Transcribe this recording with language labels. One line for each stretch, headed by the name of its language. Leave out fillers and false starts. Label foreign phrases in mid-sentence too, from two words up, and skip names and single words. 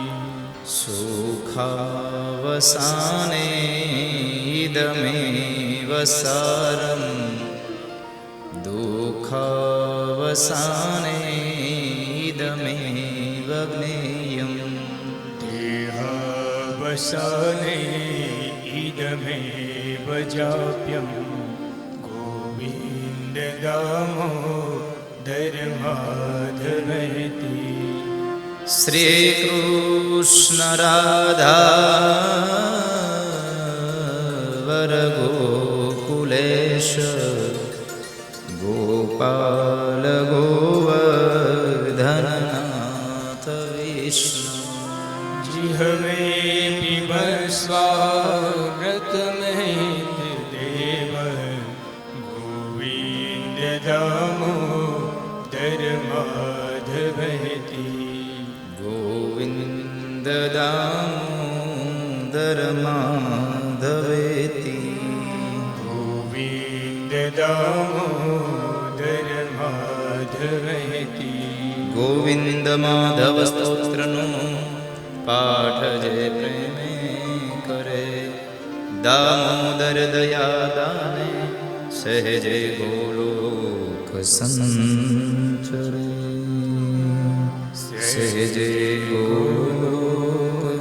Sanskrit: सुखावसाने इदमेव सारं दुःखावसाने इदमेव ज्ञेयम्। देहावसाने इदमेव जाप्यं દામોદર માધવેતી શ્રી કૃષ્ણ રાધા વર ગોકુલેશ ગોપાલ ગોવર્ધનનાથ વિષ્ણુ जिहवे पिबस्वाव्रत महित देव गोविंद दामोदर माधवेती ગોવિંદ દામોદર માધવેતી गोविंद दामोदर माधवेती
Gujarati: ગોવિંદ માધવ સ્તોત્રનું પાઠ જે પ્રેમે કરે દામોદર દયા દાને સહેજે ગોલોક સંચરે સહેજે ગોલોક